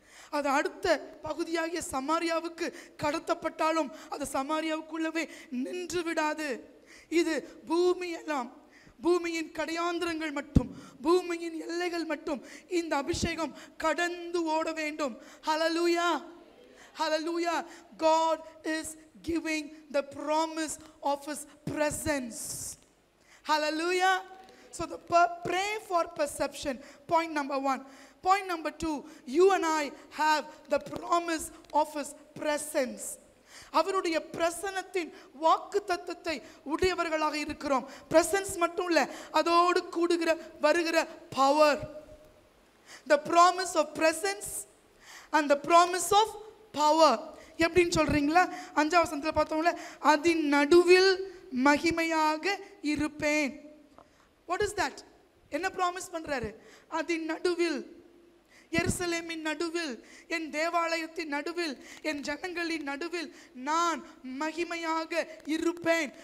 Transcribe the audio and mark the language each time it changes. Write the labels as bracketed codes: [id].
[ta] அது அடுத்த பகுதியாகிய சமாரியாவுக்கு கடத்தப்பட்டாலும் அது சமாரியாவுக்குள்ளவே நின்று விடாது. இது பூமியெல்லாம், பூமியின் கடையாந்திரங்கள் மட்டும், பூமியின் எல்லைகள் மட்டும் இந்த அபிஷேகம் கடந்து ஓட வேண்டும். ஹல்லேலூயா, ஹல்லேலூயா. [en] God is giving the promise of his presence. Hallelujah. So pray for perception. Point number 1, Point number 2, you and I have the promise of his presence. [ta] அவருடைய பிரசன்னத்தின் வாக்கு தத்தத்தை உடையவர்களாக இருக்கிறோம். பிரசன்ஸ் மட்டும் இல்ல, அதோடு கூடுகிற வருகிற power. [en] The promise of presence and the promise of power. [ta] எப்படின்னு சொல்றீங்களா? 5ஆம் வசனத்துல பார்த்தோம்ல, அதின் நடுவில் மகிமையாக இருப்பேன். [en] What is that? [ta] என்ன ப்ராமிஸ் பண்றாரு? அதின் நடுவில், எருசலேமின் நடுவில், என் தேவாலயத்தின் நடுவில், என் ஜனங்களின் நடுவில் நான் மகிமையாக இருப்பேன்.